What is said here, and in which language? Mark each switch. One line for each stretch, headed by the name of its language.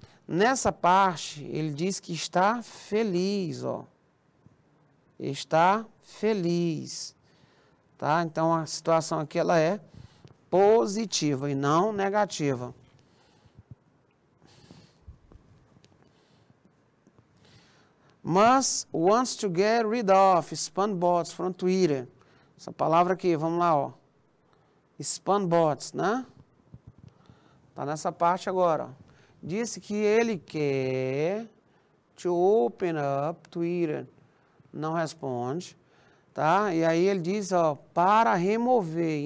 Portuguese: Nessa parte, ele diz que está feliz, ó. Está feliz, tá? Então, a situação aqui, ela é positiva e não negativa.
English: Musk wants to get rid of spam bots from Twitter.
Portuguese: Essa palavra aqui, vamos lá, ó. Spam bots, né? Tá nessa parte agora, ó. Disse que ele quer
English: to open up Twitter.
Portuguese: Não responde, tá? E aí ele diz, ó, para remover.